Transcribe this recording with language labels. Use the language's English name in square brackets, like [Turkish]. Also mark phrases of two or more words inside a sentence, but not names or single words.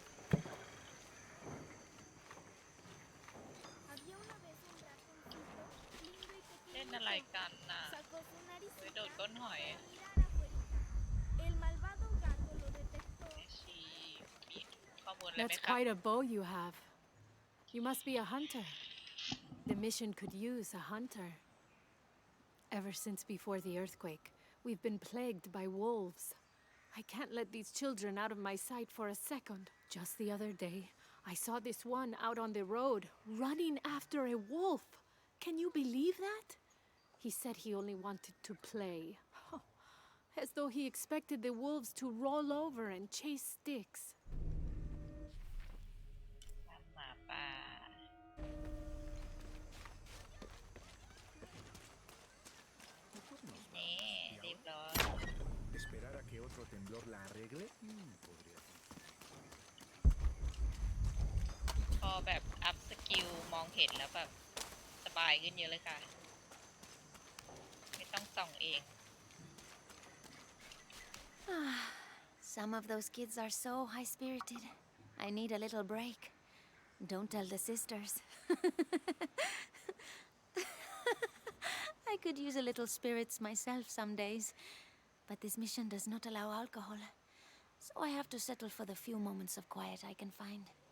[Spanish] Había una vez un ratoncito lindo y [Thai] เล่น [Spanish] pequeño [Thai] อะไรกันน่ะ [Spanish] sacó su [Thai] ไป [Spanish] naricita [Thai] โดดก้นหอย [Spanish] a mirar afuerita. El malvado gato lo detectó. [Thai] ชีมีข้อมูลอะไรไหม [English] That's [Thai] ครับ [English] quite a bow you have. You must be a hunter. The mission could use a hunter. Ever since before the earthquake, we've been plagued by wolves. I can't let these children out of my sight for a second. Just the other day, I saw this one out on the road, running after a wolf. Can you believe that? He said he only wanted to play. As though he expected the wolves to roll over and chase sticks. [Thai] หมาป่านี่เรียบร้อย [Spanish] ¿Esperar a que otro temblor la arregle? Podría. [Thai] พอแบบอัพสกิลมองเห็นแล้วแบบสบายขึ้นเยอะเลยค่ะ ไม่ต้องส่องเอง [English] Some of those kids are so high-spirited. I need a little break. Don't tell the sisters. I could use a little spirits myself some days, but this mission does not allow alcohol, so I have to settle for the few moments of quiet I can find.